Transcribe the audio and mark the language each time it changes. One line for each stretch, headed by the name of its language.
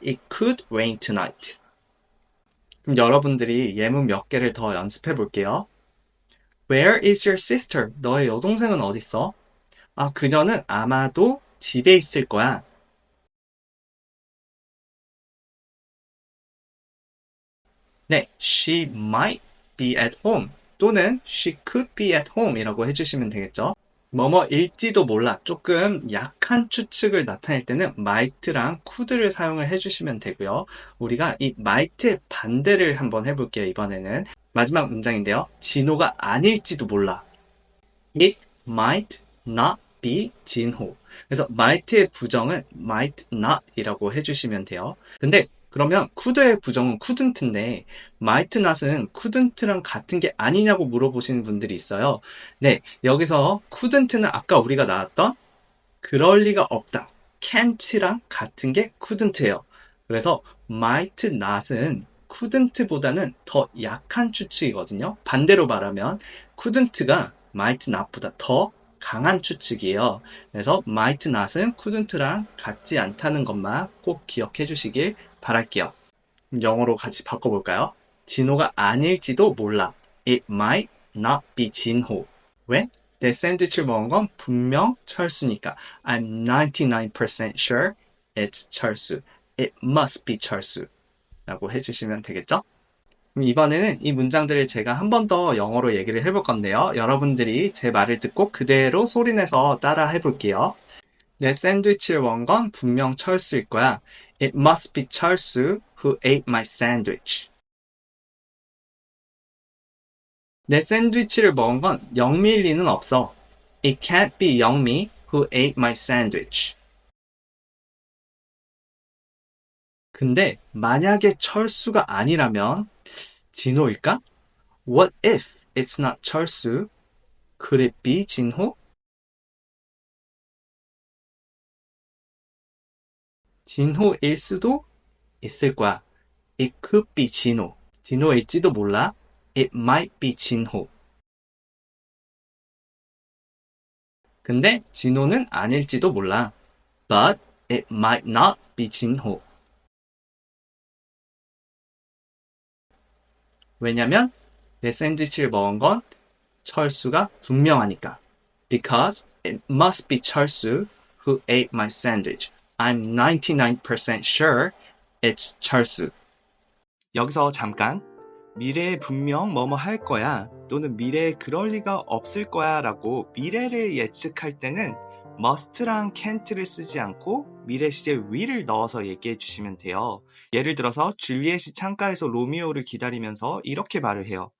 English: It could rain tonight.
Korean: 그럼 여러분들이 예문 몇 개를 더 연습해 볼게요.
English: Where is your sister?
Korean: 너의 여동생은 어디 있어? 그녀는 아마도 집에 있을 거야.
English: 네, she might be at home 또는 she could be at home
Korean: 이라고 해주시면 되겠죠. 뭐뭐일지도 몰라 조금 약한 추측을 나타낼 때는 might랑 could를 사용을 해주시면 되고요. 우리가 이 might의 반대를 한번 해볼게요. 이번에는 마지막 문장인데요. 진호가 아닐지도 몰라.
English: It might not be
Korean: 진호. 그래서 might의 부정은 might not 이라고 해주시면 돼요. 근데 그러면 could의 부정은 couldn't인데 might not은 couldn't랑 같은 게 아니냐고 물어보시는 분들이 있어요. 네, 여기서 couldn't는 아까 우리가 나왔던 그럴 리가 없다. can't랑 같은 게 couldn't예요. 그래서 might not은 couldn't보다는 더 약한 추측이거든요. 반대로 말하면 couldn't가 might not보다 더 강한 추측이에요. 그래서 might not은 couldn't랑 같지 않다는 것만 꼭 기억해 주시길 바랄게요. 영어로 같이 바꿔볼까요? 진호가 아닐지도 몰라.
English: It might not be 진호.
Korean: 왜? 내 샌드위치를 먹은 건 분명 철수니까.
English: I'm 99% sure it's 철수. It must be 철수.
Korean: 라고 해주시면 되겠죠? 그럼 이번에는 이 문장들을 제가 한 번 더 영어로 얘기를 해볼 건데요. 여러분들이 제 말을 듣고 그대로 소리내서 따라 해볼게요. 내 샌드위치를 먹은 건 분명 철수일 거야.
English: It must be 철수 who ate my sandwich.
Korean: 내 샌드위치를 먹은 건 영미일 리는 없어.
English: It can't be 영미 who ate my sandwich.
Korean: 근데 만약에 철수가 아니라면 진호일까?
English: What if it's not 철수? Could it be 진호?
Korean: 진호일 수도 있을 거야.
English: It could be 진호.
Korean: 진호일지도 몰라.
English: It might be 진호.
Korean: 근데 진호는 아닐지도 몰라.
English: But it might not be 진호.
Korean: 왜냐면 내 샌드위치를 먹은 건 철수가 분명하니까.
English: Because it must be 철수 who ate my sandwich. I'm 99% sure it's 철수.
Korean: 여기서 잠깐 미래에 분명 뭐뭐 할 거야 또는 미래에 그럴 리가 없을 거야 라고 미래를 예측할 때는 must랑 can't를 쓰지 않고 미래 시제 will을 넣어서 얘기해 주시면 돼요. 예를 들어서 줄리엣이 창가에서 로미오를 기다리면서 이렇게 말을 해요.